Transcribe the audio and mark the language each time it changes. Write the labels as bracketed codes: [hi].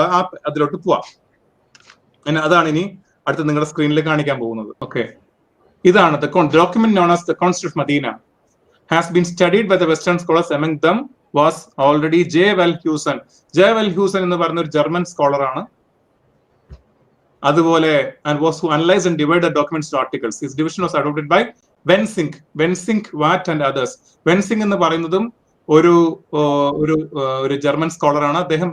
[ml] നമുക്ക് അതിലോട്ട് പോവാം. അതാണ് ഇനി അടുത്ത് നിങ്ങളുടെ സ്ക്രീനിൽ കാണിക്കാൻ പോകുന്നത്. ഓക്കെ, ഇതാണ് [en] document known as the Constitution Medina has been studied by the Western scholars. Among them was already J. Wellhausen. J. [ml] Wellhausen എന്ന് പറഞ്ഞ ഒരു ജർമ്മൻ സ്കോളർ ആണ്. [en] അതുപോലെ and was who analyzed and divided documents into articles. His division was adopted by Wensink, Watt and others. [ml] Wensink എന്ന് പറയുന്നതും ഒരു German സ്കോളറാണ് അദ്ദേഹം.